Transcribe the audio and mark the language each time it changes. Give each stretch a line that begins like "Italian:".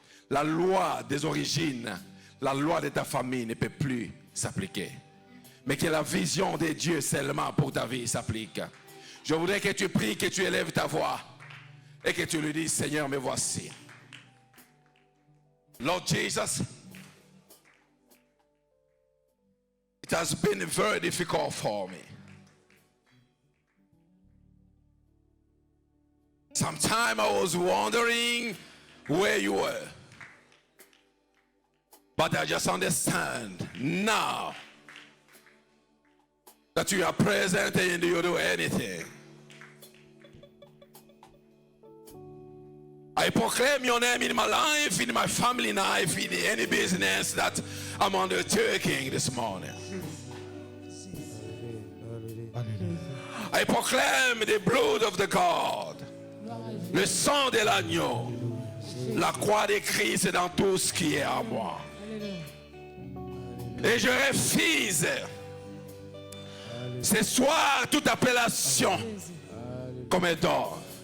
French: La loi des origines, la loi de ta famille ne peut plus s'appliquer. Mais que la vision de Dieu seulement pour ta vie s'applique. Je voudrais que tu pries, que tu élèves ta voix et que tu lui dises, Seigneur, me voici.
English: Lord Jesus, It has been very difficult for me. Sometimes I was wondering where you were. But I just understand now that you are present and you do anything. I proclaim your name in my life, in my family life, in any business that I'm undertaking this morning. I proclaim the blood of the God,
French: le sang de l'agneau, la croix de Christ dans tout ce qui est à moi. Et je refuse ce soir toute appellation comme étant.